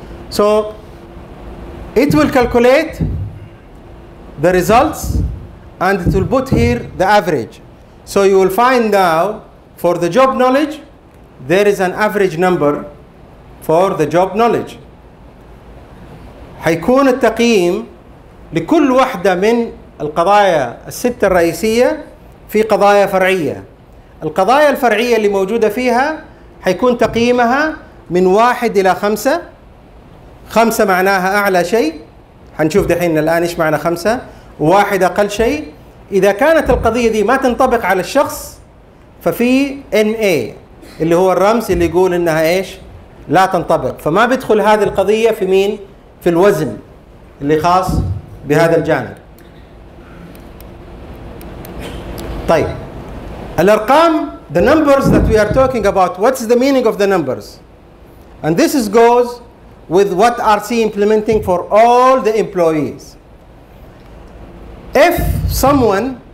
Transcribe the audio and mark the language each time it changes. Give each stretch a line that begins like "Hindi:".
English: So it will calculate the results, and it will put here the average. So you will find now for the job knowledge, there is an average number for the job knowledge.
Arabic: حيكون التقييم لكل واحدة من القضايا الستة الرئيسية في قضايا فرعية. القضايا الفرعية اللي موجودة فيها حيكون تقييمها من 1 إلى 5. 5 معناها أعلى شيء، حنشوف دحين الآن إيش معنى 5. 1 أقل شيء. إذا كانت القضية دي ما تنطبق على الشخص، ففي NA اللي هو الرمز اللي يقول إنها إيش؟ لا تنطبق. فما بيدخل هذه القضية في مين؟ في الوزن اللي خاص بهذا الجانب. طيب الأرقام،
English: the numbers that we are talking about, what's the meaning of the numbers? And this goes with what RC implementing for all the employees. If someone